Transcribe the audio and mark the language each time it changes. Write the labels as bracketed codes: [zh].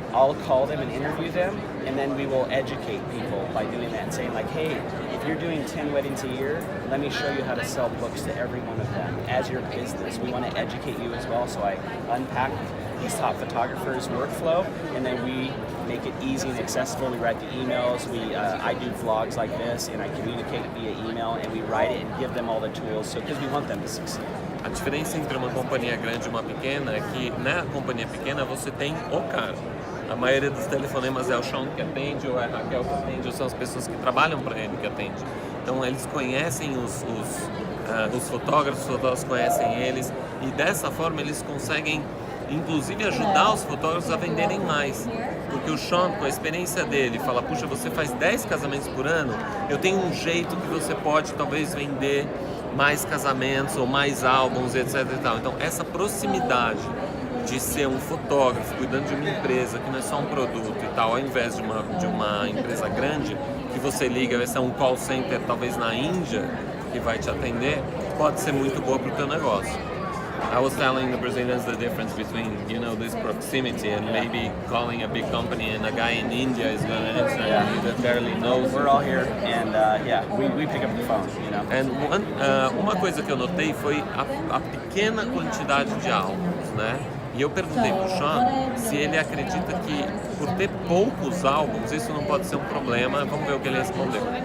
[en] I'll call them and interview them, and then we will educate people by doing that and saying hey, if you're doing 10 weddings a year, let me show you how to sell books to every one of them as your business. We want to educate you as well, so I unpack these top photographers' workflow, and then we make it easy and accessible. We write the emails, I do vlogs like this, and I communicate via email, and we write it and give them all the tools, because we want them to succeed. [pt] A diferença entre uma companhia grande e uma pequena é que na companhia pequena você tem o cara. A maioria dos telefonemas é o Shaun que atende, ou é a Raquel que atende, ou são as pessoas que trabalham para ele que atende. Então eles conhecem os fotógrafos conhecem eles, e dessa forma eles conseguem inclusive ajudar os fotógrafos a venderem mais. Porque o Shaun, com a experiência dele, fala, puxa, você faz 10 casamentos por ano, eu tenho um jeito que você pode talvez vender mais casamentos ou mais álbuns, etc e tal. Então essa proximidade de ser um fotógrafo cuidando de uma empresa que não é só um produto e tal, ao invés de uma empresa grande que você liga, vai ser um call center talvez na Índia que vai te atender, pode ser muito boa para o teu negócio. [en] I was telling the Brazilians the difference between, this proximity and maybe calling a big company and a guy in India is going to answer and that barely knows. We're all here, and we pick up the phone, [pt] And uma coisa que eu notei foi a pequena quantidade de álbuns, né? E eu perguntei pro Shaun se ele acredita que por ter poucos álbuns isso não pode ser um problema. Vamos ver o que ele respondeu.